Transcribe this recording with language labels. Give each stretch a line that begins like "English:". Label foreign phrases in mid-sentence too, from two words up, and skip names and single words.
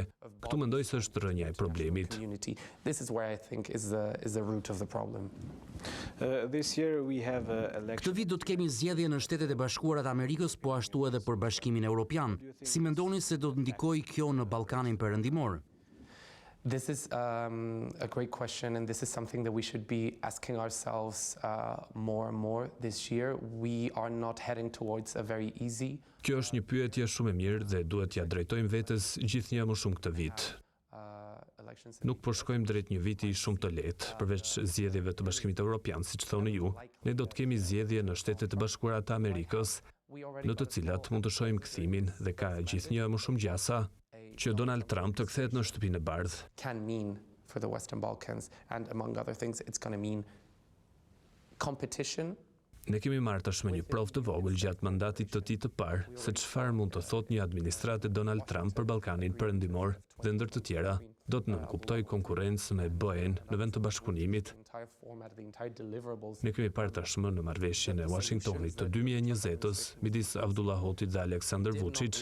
Albanian: Këtu mendoj se është rrënja e problemit. Këtë vit do të kemi zgjedhje në Shtetet e Bashkuara të Amerikës, po ashtu edhe për Bashkimin Evropian. Si mendoni se do të ndikojë kjo në Ballkanin Perëndimor?
English: This is a great question, and this is something that we should be asking ourselves more and more this year. We are not heading towards a very easy.
Albanian: Kjo është një pyetje shumë e mirë dhe duhet t'ja drejtojmë vetes gjithnjë më shumë këtë vit. Nuk po shkojmë drejt një viti shumë të lehtë, përveç zgjedhjeve të Bashkimit Evropian, siç thoni ju. Ne do të kemi zgjedhje në Shtetet e Bashkuara të Amerikës, në të cilat mund të shohim kthimin dhe ka gjithnjë më shumë gjasa që Donald Trump të kthehet në shtëpinë e bardhë.
English: Can mean for the Western Balkans, and among other things, it's going to mean competition.
Albanian: Ne kemi marrë tashmë një provë të vogël gjatë mandatit të tij të parë se çfarë mund të thotë një administratë Donald Trump për Ballkanin Perëndimor dhe ndër të tjera. Do të nënkuptoj konkurrencë me BE-n në vend të bashkëpunimit. Ne kemi parë tashmë në marrëveshjen e Washingtonit të 2020-s midis Abdullah Hotit dhe Aleksandar Vučić.